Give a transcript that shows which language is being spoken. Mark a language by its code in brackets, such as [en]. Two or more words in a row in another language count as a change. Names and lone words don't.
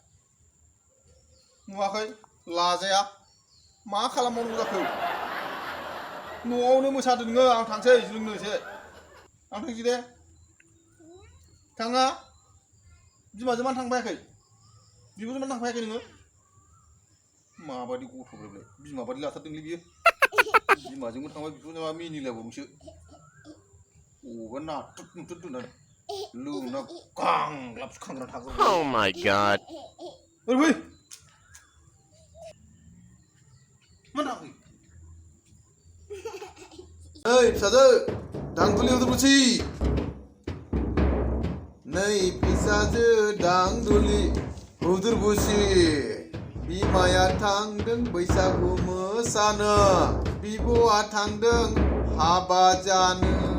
[brx] नुवाखै लाजाया मा खालामबावनांगौ जाखो न'आवनो मोसादो नोङो आं थांसै लोंनोसै आं थांसै दे थाङा बिमाजों मानो थांफायाखै बिब'जों मानो थांफायाखै नोङो माबायदि गथ' बेलाय बिमा बायदि लाथारदोंलै बियो बिमाजोंबो थांबाय बिब'जों मा मिनिलायबावनोसो अबेबा नाथुर नुथुर दोननानै लोंना गांलाब खांग्रा थागोन [en] Oh my god. [brx] फै मा थाखै ओइ फिसाजो दांदुलि उदुरुसि नै फिसाजो दांदुलि उदुरबुसि बिमाया थांदों बैसागु मोसानो बिब'आ थांदों हाबा जानो